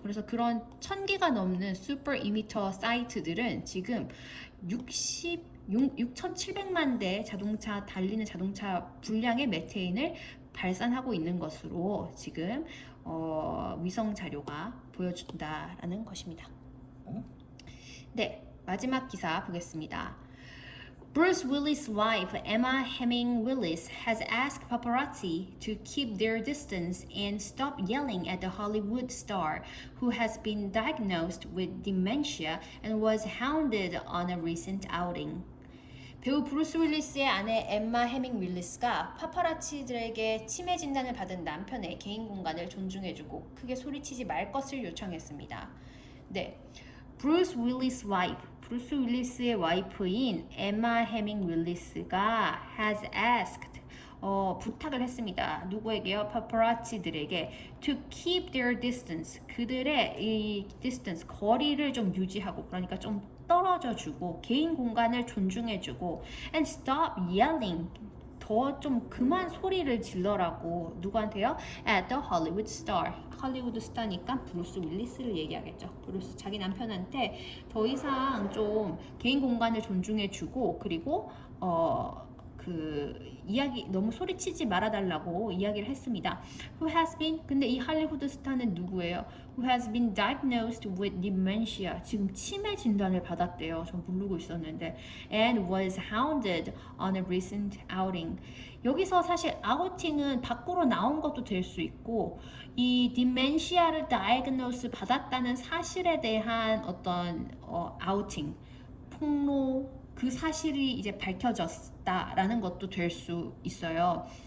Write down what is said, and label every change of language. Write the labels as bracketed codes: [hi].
[ko] 그래서 그런 1,000개가 넘는 슈퍼 이미터 사이트들은 지금 6,700만 대 자동차 달리는 자동차 분량의 메테인을 발산하고 있는 것으로 지금 위성 자료가 보여준다라는 것입니다. 네, 마지막 기사 보겠습니다. [en] Bruce Willis' wife, Emma Hemming Willis, has asked paparazzi to keep their distance and stop yelling at the Hollywood star, who has been diagnosed with dementia and was hounded on a recent outing. [ko] 배우 브루스 윌리스의 아내 엠마 해밍 윌리스가 파파라치들에게 치매 진단을 받은 남편의 개인 공간을 존중해주고 크게 소리치지 말 것을 요청했습니다. 네, 브루스 윌리스 와이프, 브루스 윌리스의 와이프인 엠마 해밍 윌리스가 [en] has asked, [ko] 부탁을 했습니다. 누구에게요? 파파라치들에게 [en] to keep their distance. [ko] 그들의 이 distance, 거리를 좀 유지하고, 그러니까 좀 떨어져주고 개인 공간을 존중해주고 [en] and stop yelling. [ko] 더 좀 그만 소리를 질러라고. 누구한테요? [en] At the Hollywood star. [ko] 할리우드 스타니까 브루스 윌리스를 얘기하겠죠. 브루스 자기 남편한테 더 이상 좀 개인 공간을 존중해주고, 그리고 그 이야기 너무 소리치지 말아달라고 이야기를 했습니다. [en] Who has been, [ko] 근데 이 할리우드 스타는 누구예요? [en] Who has been diagnosed with dementia. [ko] 지금 치매 진단을 받았대요. 전 모르고 있었는데. [en] And was hounded on a recent outing. [ko] 여기서 사실 아우팅은 밖으로 나온 것도 될 수 있고, 이 디멘시아를 다이그노스 받았다는 사실에 대한 어떤 아우팅, 폭로, 그 사실이 이제 밝혀졌다라는 것도 될 수 있어요.